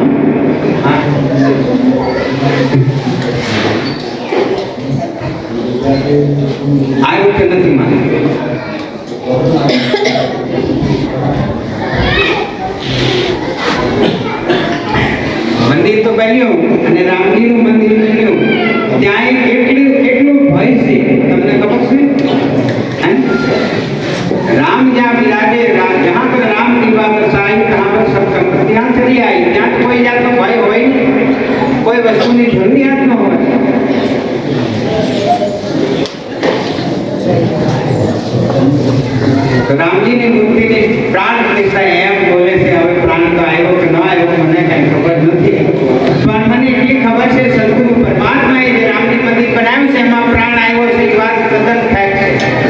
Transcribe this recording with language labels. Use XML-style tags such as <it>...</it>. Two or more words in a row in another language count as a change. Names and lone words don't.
<gu>આ રીતે નથી માનતું. મંદિર તો બન્યું અને રામજીનું મંદિર બન્યું. ત્યાં કેટલું ભય છે તમને ખબર છે?</gu> <hi>राम जहाँ विराजे, जहाँ पर राम की बात साई तहाँ पर सब संपत्तियाँ चली आई.</hi> <gu>ત્યાં તો કોઈ જાતનો ભય હોય નહીં, કોઈ વસ્તુની જરૂરિયાત ન હોય. તો રામજીની મૂર્તિની પ્રાણ પ્રતિષ્ઠા એમ બોલે છે. હવે પ્રાણ તો આવ્યો કે ન આવ્યો મને કઈ ખબર નથી, પણ મને એટલી ખબર છે સદગુરુ પરમાત્માએ જે રામજી મંદિર બનાવ્યું છે એમાં પ્રાણ આવ્યો છે એ વાત તદ્દન ફેક્ટ છે.</gu>